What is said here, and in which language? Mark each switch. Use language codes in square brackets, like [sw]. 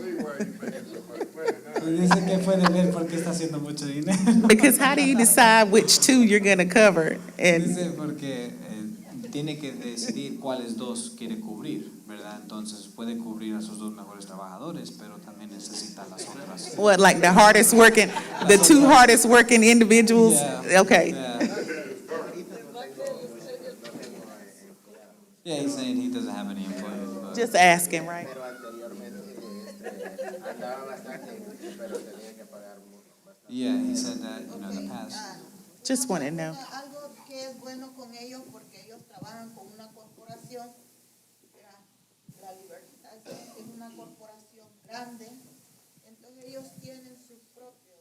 [es] Dice que puede ver por qué está haciendo mucho dinero. [en] Because how do you decide which 2 you're gonna cover? And [es] Dice porque tiene que decidir cuáles 2 quiere cubrir, ¿verdad? Entonces puede cubrir a sus 2 mejores trabajadores, pero también necesita las otras. [en] what, like the hardest working, the 2 hardest working individuals? Yeah. Okay. Yeah, he's saying he doesn't have any employees. But Just asking, right? [es] Pero anteriormente andaba bastante, pero tenía que pagar bastante. [en] yeah, he said that, in the past. Just want to know. [es] Algo que es bueno con ellos porque ellos trabajan con una corporación. La Libertad es una corporación grande, entonces ellos tienen sus propios.